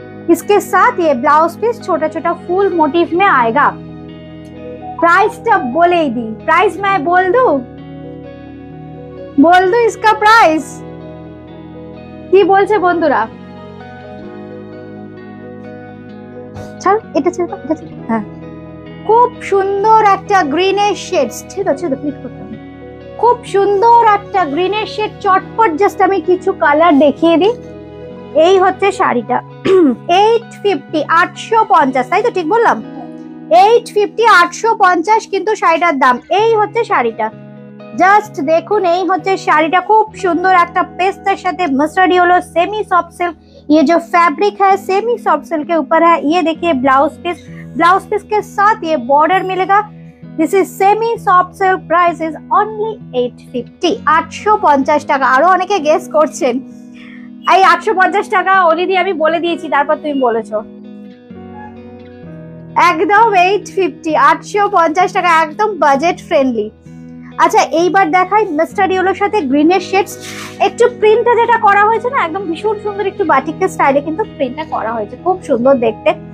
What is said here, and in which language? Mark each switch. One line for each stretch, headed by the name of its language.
Hindi: इसके साथ ये ब्लाउज पीस छोटा छोटा फूल मोटिव में आएगा। प्राइस तो बोले ही दी, प्राइस मैं बोल दूं इसका प्राइस
Bangla: কি বলছে বন্ধুরা? চল এটা ছিল হ্যাঁ, খুব সুন্দর একটা গ্রিনের শেড, ছিল ক্লিক করতে হবে। খুব সুন্দর একটা গ্রিনের শেড, চটপট জাস্ট আমি কিছু কালার দেখিয়ে দিই। এই হচ্ছে শাড়িটা 850 850, তাই তো ঠিক বললাম? 850 850 কিন্তু শাড়িটার দাম। এই হচ্ছে শাড়িটা, জাস্ট দেখুন। এই হচ্ছে শাড়িটা, খুব সুন্দর একটা পেস্তার সাথে mustard
English: Yellow semi soft silk.
Hindi: ये जो फैब्रिक है सेमी सॉफ्ट सिल्क के ऊपर है। ये देखिए ब्लाउज पीस के साथ ये बॉर्डर मिलेगा।
English: This is semi soft silk, price is only 850 850 টাকা।
Bangla: আরো অনেকে গেস করছেন, এই 850 টাকা অলরেডি আমি বলে দিয়েছি, তারপর তুমি বলেছো। একদম 850 850 টাকা, একদম বাজেট ফ্রেন্ডলি। আচ্ছা এইবার দেখাই মাস্টার্ড ইয়েলোর সাথে গ্রিনের শেডস। একটু প্রিন্টটা যেটা করা হয়েছে না, একদম ভীষণ সুন্দর, একটু বাটিকের স্টাইলে কিন্তু প্রিন্টটা করা হয়েছে, খুব সুন্দর দেখতে।